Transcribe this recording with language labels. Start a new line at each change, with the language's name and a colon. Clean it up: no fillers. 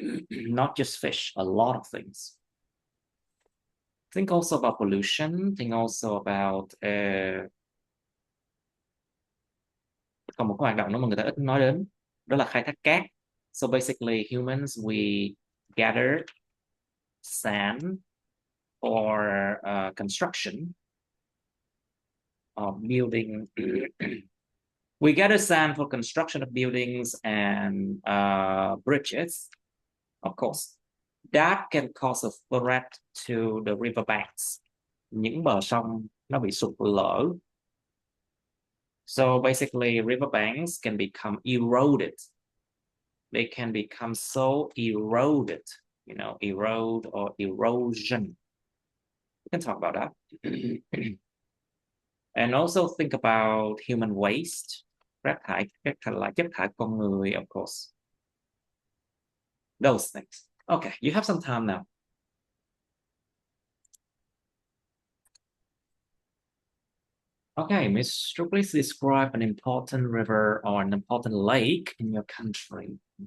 English: Not just fish, a lot of things. Think also about pollution. Think also about
Vietnamese: còn một cái hoạt động nữa mà người ta ít nói đến, đó là khai thác cát.
English: So basically humans, we gather sand for construction of building. We gather sand for construction of buildings and bridges. Of course, that can cause a threat to the riverbanks.
Vietnamese: Những bờ sông nó bị sụt lở.
English: So basically, riverbanks can become eroded. They can become so eroded, you know, erode or erosion. We can talk about that. And also think about human waste,
Vietnamese: rác thải, chất thải con người,
English: of course. Those things. Okay, you have some time now. Okay, Mr. Please describe an important river or an important lake in your country.